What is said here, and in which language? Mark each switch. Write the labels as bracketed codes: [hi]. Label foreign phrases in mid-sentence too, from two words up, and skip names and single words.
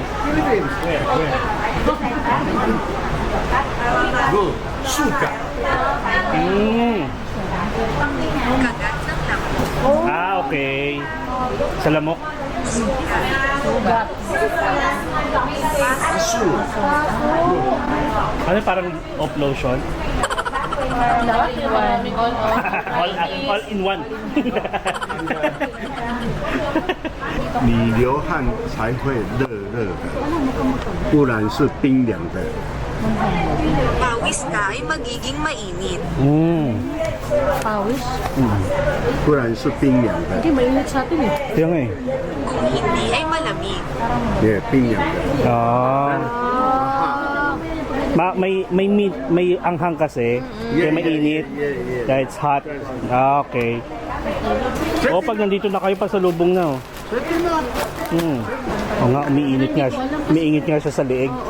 [en] Philippines. Where? Good. Suka. Okay. [tl] Sa lamok. Asu. Ano parang off lotion? [en] all in one. [zh] 你流汗才会热热的，不然是冰凉的。 [tl] Pawis ka ay magiging mainit. Pawis. [zh] 不然是冰凉的， [tl] Hindi, mainit sa atin eh. Kaya nga eh. Kung hindi ay malamig. [zh] 也冰凉的。 [tl] May anghang kasi, kaya may init. [en] Kaya it's hot. Okay. [tl] Pag nandito na kayo pa sa lubong na oh. Nga, umiinit nga siya sa leeg.